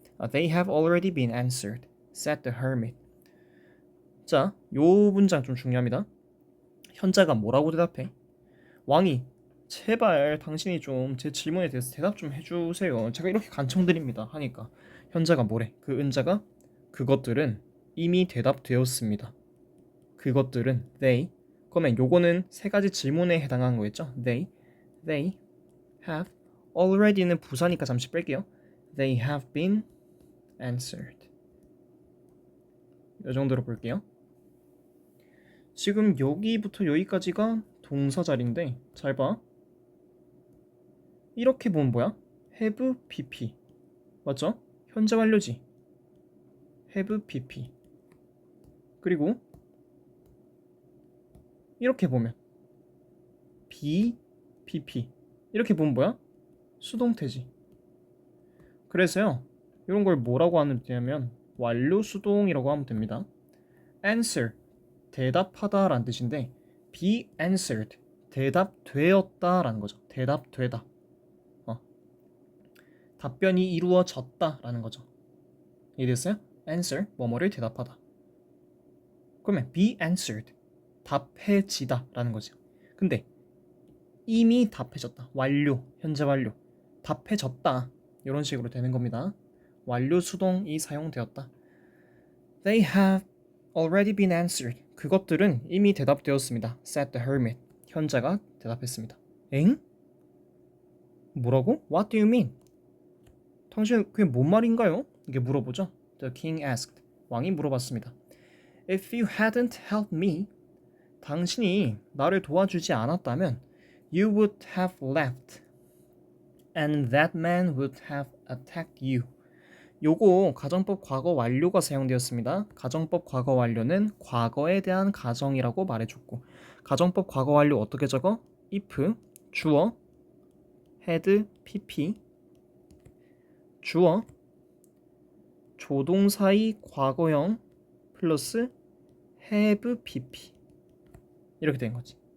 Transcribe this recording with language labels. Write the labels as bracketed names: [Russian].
[English] They have already been answered, said the hermit. [Korean] 자, 요 문장 좀 중요합니다. 현자가 뭐라고 대답해? 왕이 제발 당신이 좀 제 질문에 대해서 대답 좀 해주세요. 제가 이렇게 간청드립니다. 하니까 현자가 뭐래? 그 은자가 그것들은 이미 대답되었습니다. 그것들은 they. 그러면 요거는 세 가지 질문에 해당하는 거겠죠? [English] They have already [Korean] 는 부사니까 잠시 뺄게요. [English] They have been answered. [Korean] 이 정도로 볼게요. 지금 여기부터 여기까지가 동사 자리인데 잘 봐. 이렇게 보면 뭐야? have pp 맞죠? 현재 완료지. have pp. 그리고 이렇게 보면 be pp. 이렇게 보면 뭐야? 수동태지. 그래서요, 이런 걸 뭐라고 하면 되냐면 완료 수동이라고 하면 됩니다. answer 대답하다 라는 뜻인데 be answered 대답되었다 라는 거죠. 대답되다. 답변이 이루어졌다 라는 거죠. 이해됐어요? answer 뭐뭐를 대답하다. 그러면 be answered 답해지다 라는 거죠. 근데 이미 답해졌다. 완료, 현재 완료. 답해졌다. 이런 식으로 되는 겁니다. 완료 수동이 사용되었다. [English] They have already been answered. [Korean] 그것들은 이미 대답되었습니다. [English] said the hermit. [Korean] 현자가 대답했습니다. 엥? 뭐라고? [English] What do you mean? [Korean] 당신 그게 뭔 말인가요? 이게 물어보죠. [English] The king asked. [Korean] 왕이 물어봤습니다. [English] If you hadn't helped me, [Korean] 당신이 나를 도와주지 않았다면 [English] you would have left and that man would have attacked you. [Korean] 요거 가정법 과거 완료가 사용되었습니다. 가정법 과거 완료는 과거에 대한 가정이라고 말해줬고, 가정법 과거 완료 어떻게 적어? if 주어 had pp 주어 조동사의 과거형 플러스 have pp 이렇게 된 거지.